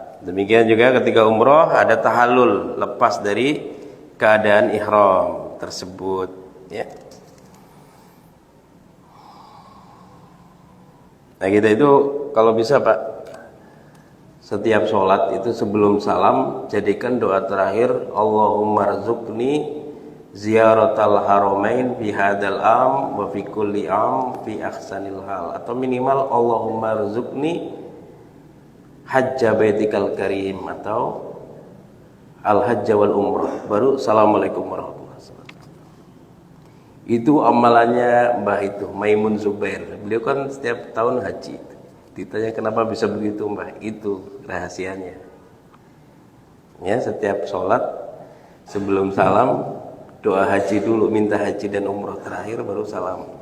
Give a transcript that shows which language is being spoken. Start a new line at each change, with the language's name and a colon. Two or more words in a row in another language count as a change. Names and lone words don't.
Indonesian: Demikian juga ketika umroh ada tahallul, lepas dari keadaan ihram tersebut, ya. Nah, kita itu kalau bisa Pak, setiap sholat itu sebelum salam jadikan doa terakhir,
Arabic: اللهم ارزقني زيارة الحرمين في هذا العام وفي كل عام في أحسن حال,
Indonesian: atau minimal
Arabic: اللهم ارزقني حج بيتك الكريم atau الحج والعمرة, baru السلام عليكم ورحمة الله وبركاته.
Indonesian: Itu amalannya Mbah itu Maimun Zubair. Beliau kan setiap tahun haji. Ditanya kenapa bisa begitu Mbah, itu rahasianya. Ya, setiap sholat sebelum salam doa haji dulu, minta haji dan umroh terakhir baru salam.